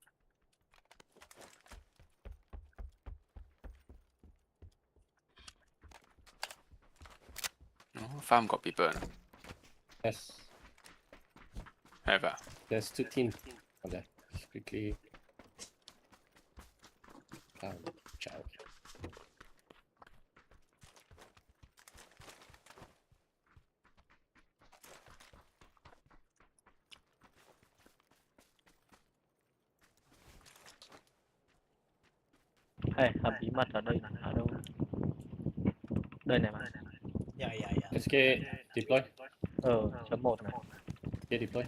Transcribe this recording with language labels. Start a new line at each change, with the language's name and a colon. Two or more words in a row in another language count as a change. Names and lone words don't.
English: Oh, farm got people. No? Yes. Have ah. There's 2 teams on there. Just quickly. Ciao.
Vietnamese: Ê, hầm bí mật ở đây là ở đâu? Đây này mà.
English: Yeah, yeah, yeah. SK deploy.
Vietnamese: Chấm 1 này.
English: SK deploy.